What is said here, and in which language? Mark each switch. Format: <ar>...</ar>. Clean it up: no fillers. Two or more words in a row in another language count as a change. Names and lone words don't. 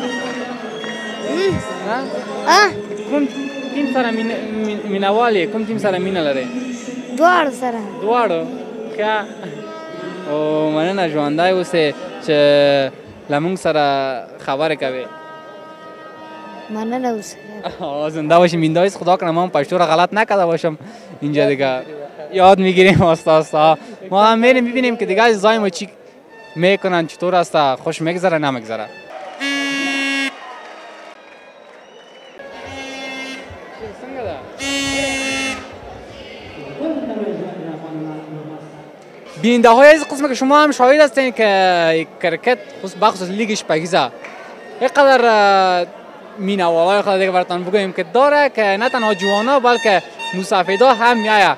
<ps>کوم ټیم سره مینهوال یې کوم ټیم سره مینه لرې دواړو ښه او مننه ژوندی اوسې چې له موږ سره خبرې کوې مننه اوسې</ps> <fa>زنده باشیم بیننده خدا کنه ما هم پشتو را غلط نکرده باشم اینجا دیگه یاد میگیریم آستا ما هم میریم ببینیم که دیگه عزیزای ما چی میکنن چطور است خوش میگذره نمیگذره. بیننده های از قسم که شما هم شاهد هستین که کرکت بخصوص لیگ شپگیزه اینقدر مینوالای خود دیگه براتون بگویم که داره که نه تنها جوانا بلکه مسافدا هم میایه.</fa>